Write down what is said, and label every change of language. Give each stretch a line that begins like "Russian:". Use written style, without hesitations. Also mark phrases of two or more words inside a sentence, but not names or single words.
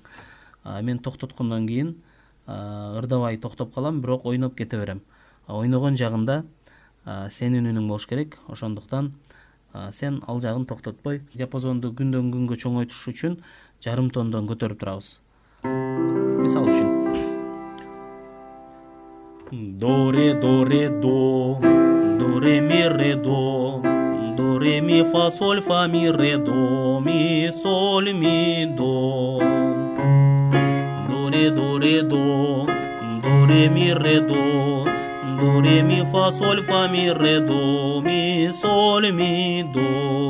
Kyrgyz: Мен токтоткондон кийин ырдабай токтоп калам, бирок ойноп кете берем. Ойногон жагында сенин үнүң болуш керек. Ошондуктан сен ал жагын токтотпой, диапазонду күндөн күнгө чоңойтуш үчүн жарым тондон көтөрүп турабыз. Мисал үчүн до ре до ре ми ре до ре ми фа соль фа ми ре до ми соль ми до ре до ре ми ре до ре ми фа соль фа ми ре до ми соль ми до.